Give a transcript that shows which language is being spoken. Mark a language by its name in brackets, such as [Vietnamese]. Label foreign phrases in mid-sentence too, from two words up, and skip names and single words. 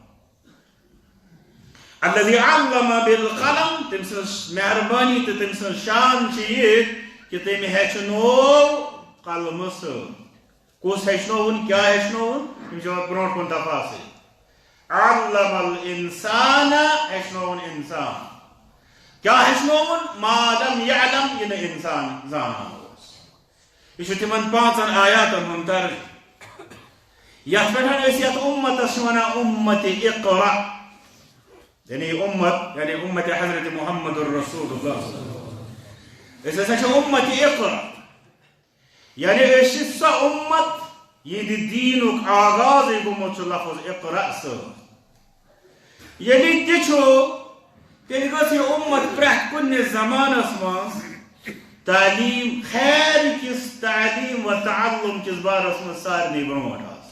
[Arabic] الذی علم بالقلم [Kashmiri] تٔمۍ سٕنٛز مہربٲنی تہٕ تٔمۍ سٕنٛز شان چھِ یہِ کہِ تٔمۍ ہیٚچھنوو قلمہٕ سۭتۍ کُس ہیٚچھنووُن کیٛاہ ہیٚچھنووُن یِم چھِ برونٛٹھ کُن تفاصیل [Arabic] علم الانسان [Kashmiri] ہیٚچھنووُن انسان کیٛاہ ہیٚچھنووُن [Arabic] ما لم یعلم [Kashmiri] یہِ نہٕ انسان زانان اوس یہ چھُ تِمن 5 آیاتن ہُنٛد ترجمہٕ یتھ پٮ۪ٹھ أسۍ یتھ اُمتس چھِ ونان اُمت اقرا یعنی امت حضرت محمد الرسول اللہ أسۍ ہسا چھِ اُمت اقرا یعنی أسۍ چھِ سۄ اُمت یِہنٛدِ دیٖنُک آغازٕے گوٚمُت چھُ لفظ اقرا سۭتۍ ییٚلہِ تہِ چھُ تیٚلہِ گٔژھ یہِ اُمت پرٛٮ۪تھ کُنہِ زمانس منٛز تعلیٖم خیر کِس تعلیٖم و تعلُم کِس بارس منٛز سارنٕے برونٛٹھ